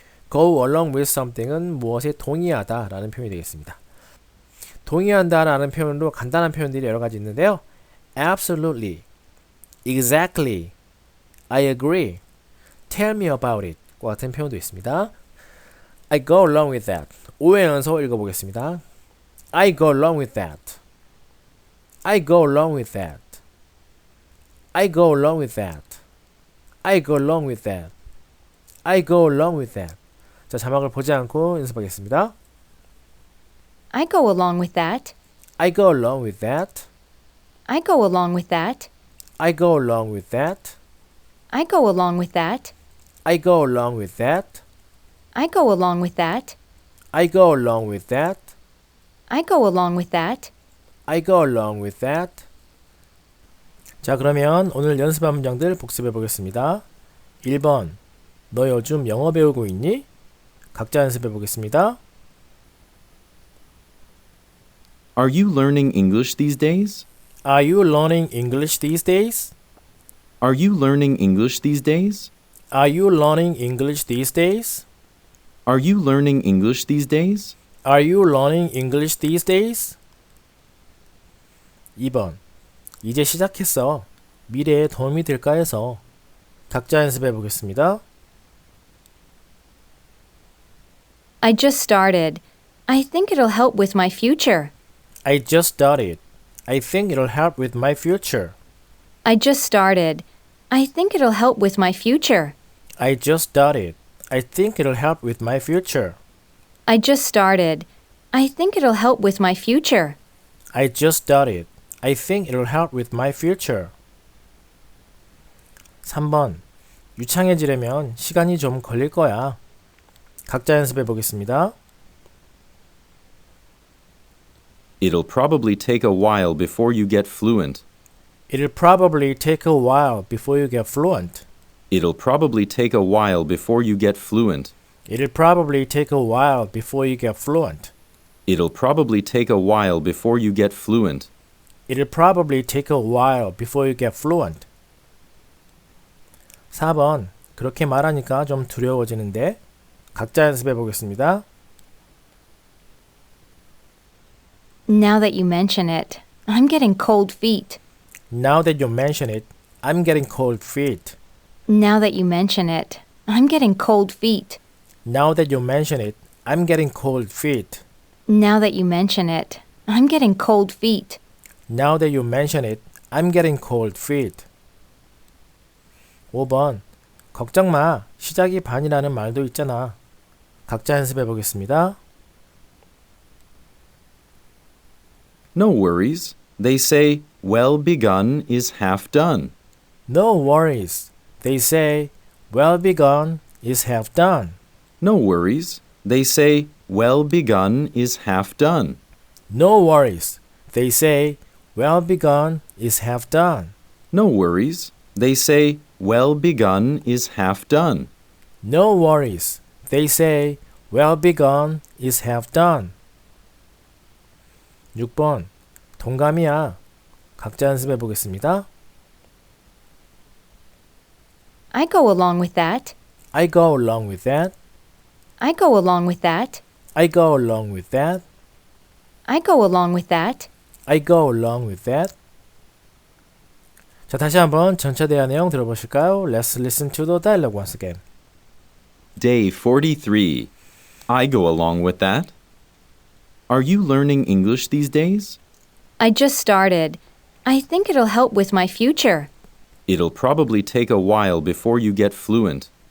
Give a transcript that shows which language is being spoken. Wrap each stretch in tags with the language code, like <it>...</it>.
<en>Go along with something</en> <ko>은 무엇에 동의하다 라는 표현이 되겠습니다. 동의한다 라는 표현으로 간단한 표현들이 여러 가지 있는데요.</ko> <en>Absolutely, exactly, I agree, tell me about it</en> <ko>과 같은 표현도 있습니다.</ko> <en>I go along with that.</en> <ko>5회 연속 읽어보겠습니다.</ko> <en>I go along with that. I go along with that. I go along with that. I go along with that. I go along with that.</en> <ko>자, 자막을 보지 않고 연습하겠습니다.</ko> <en>I go along with that. I go along with that. I go along with that. I go along with that. I go along with that. I go along with that. I go along with that. I go along with that. I go along with that. I go along with that.</en> <ko>자, 그러면 오늘 연습한 문장들 복습해 보겠습니다. 1번. 너 요즘 영어 배우고 있니? 각자 연습해 보겠습니다.</ko> <en>Are you learning English these days? Are you learning English these days? Are you learning English these days? Are you learning English these days? Are you learning English these days? Are you learning English these days?</en> <ko>2번. 이제 시작했어. 미래에 도움이 될까 해서. 각자 연습해 보겠습니다.</ko> <en>I just started. I think it'll help with my future. I just started. I think it'll help with my future. I just started. I think it'll help with my future. I just started. I think it'll help with my future. I just started. I think it'll help with my future. I just started. I think it'll help with my future.</en> <ko>3번. 유창해지려면 시간이 좀 걸릴 거야. 각자 연습해 보겠습니다.</ko> <en>It'll probably take a while before you get fluent. It'll probably take a while before you get fluent. It'll probably take a while before you get fluent. It'll probably take a while before you get fluent. It'll probably take a while before you get fluent. It'll probably take a while before you get fluent.</en> <ko>4번. 그렇게 말하니까 좀 두려워지는데. 각자 연습해 보겠습니다.</ko> <en>Now that you mention it, I'm getting cold feet. Now that you mention it, I'm getting cold feet. Now that you mention it, I'm getting cold feet. Now that you mention it, I'm getting cold feet. Now that you mention it, I'm getting cold feet. Now that you mention it, I'm getting cold feet.</en> <ko>5번. 걱정 마. 시작이 반이라는 말도 있잖아. 각자 연습해 보겠습니다.</ko> <en>No worries. They say, well begun is half done. No worries. They say, well begun is half done. No worries. They say, well begun is half done. No worries. They say, well begun is half done. No worries. They say, well begun is half done. No worries. They say, well begun is half done.</en> <ko>6번. 동감이야. 각자 연습해 보겠습니다.</ko> <en>I go along with that. I go along with that. I go along with that. I go along with that. I go along with that. I go along with that.</en> <ko>자, 다시 한번 전체 대화 내용 들어보실까요?</ko> <en>Let's listen to the dialogue once again. Day 43. I go along with that. Are you learning English these days? I just started. I think it'll help with my future. It'll probably take a while before you get fluent.</en>